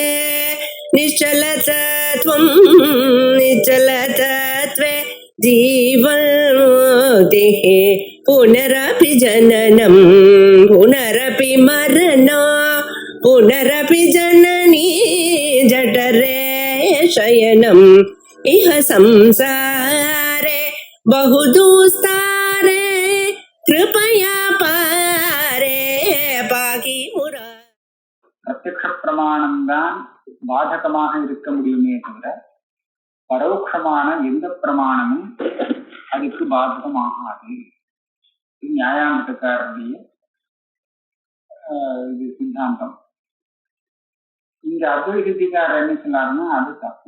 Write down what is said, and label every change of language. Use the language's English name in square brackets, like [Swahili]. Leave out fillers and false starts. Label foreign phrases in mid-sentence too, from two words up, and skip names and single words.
[Sanskrit] निश्चलतत्वं निश्चलतत्वे जीवन्मुक्तिः पुनरपि जननं पुनरपि मरणं पुनरपि जननी जठरे शयनम् इह संसारे बहुदुस्तारे कृपया पारे पाहि मुरा. [Tamil] பிரத்யக்ஷ பிரமாணம் தான் பாதகமாக இருக்க முடியுமே தவிர பரோட்சமான எந்த பிரமாணமும் அதுக்கு பாதகமாகாது. இது நியாயாமிரதக்காரருடைய இது சித்தாந்தம். இங்க அத்வைத சித்திக்காரர் என்ன சொன்னாருன்னா அது தப்பு.